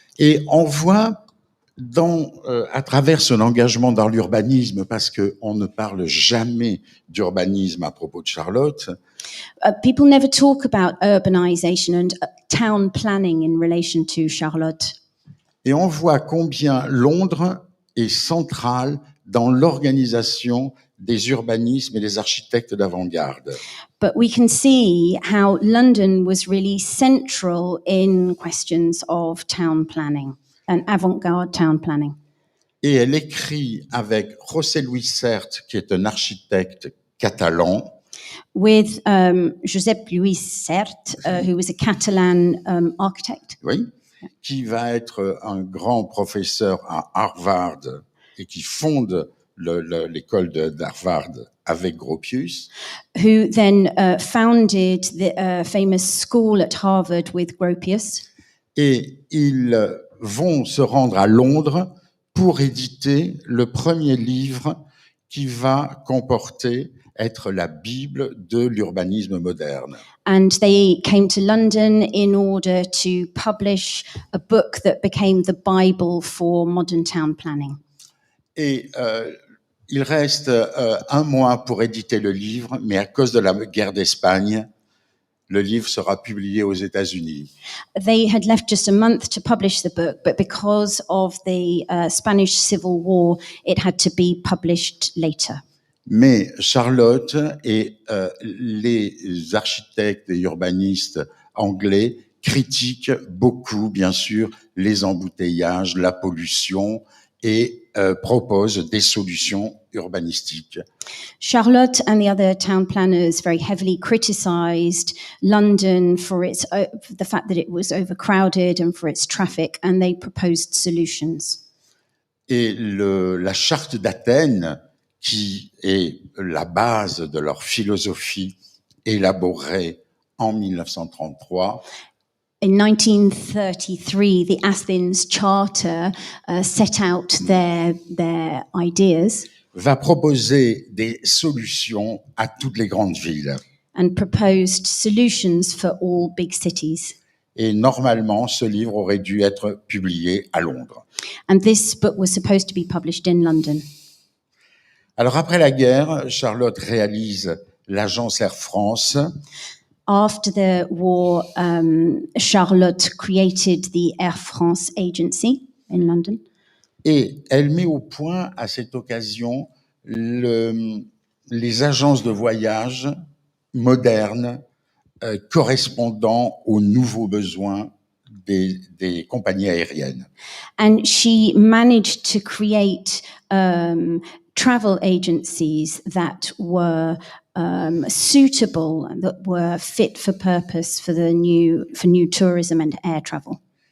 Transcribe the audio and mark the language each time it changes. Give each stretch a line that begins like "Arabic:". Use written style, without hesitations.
French: Et on voit à travers son engagement dans l'urbanisme, parce qu'on ne parle jamais d'urbanisme à propos de Charlotte.
English: People never talk about urbanization and town planning in relation to Charlotte.
French: Et on voit combien Londres est central dans l'organisation des urbanismes et des architectes d'avant-garde.
English: But we can see how London was really central in questions of town planning and avant-garde town planning.
French: Et elle écrit avec José Luis Sert, qui est un architecte catalan,
English: With Josep Lluís Sert, who was a Catalan architect,
French: oui, qui va être un grand professeur à Harvard et qui fonde l'école d'Harvard avec Gropius.
English: who then founded the famous school at Harvard with Gropius.
French: Et ils vont se rendre à Londres pour éditer le premier livre qui va comporter être la Bible de l'urbanisme moderne.
English: And they came to London in order to publish a book that became the Bible for modern town planning.
French: Et il reste un mois pour éditer le livre, mais à cause de la guerre d'Espagne, le livre sera publié aux États-Unis.
English: They had left just a month to publish the book, but because of the Spanish Civil War, it had to be published later.
French: Mais Charlotte et les architectes et urbanistes anglais critiquent beaucoup, bien sûr, les embouteillages, la pollution et proposent des solutions urbanistiques.
English: Charlotte and the other town planners very heavily criticised London for its the fact that it was overcrowded and for its traffic, and they proposed solutions.
French: Et la charte d'Athènes, qui est la base de leur philosophie élaborée en 1933,
English: In 1933, the Athens Charter set out their ideas
French: va proposer des solutions à toutes les grandes villes.
English: and proposed solutions for all big cities.
French: Et normalement, ce livre aurait dû être publié à Londres.
English: And this book was supposed to be published in London.
French: Alors après la guerre, Charlotte réalise l'agence Air France.
English: After the war, Charlotte created the Air France agency in London.
French: Et elle met au point à cette occasion les agences de voyage modernes correspondant aux nouveaux besoins des compagnies aériennes.
English: And she managed to create travel agencies that were suitable, that were fit for purpose for new tourism and air travel.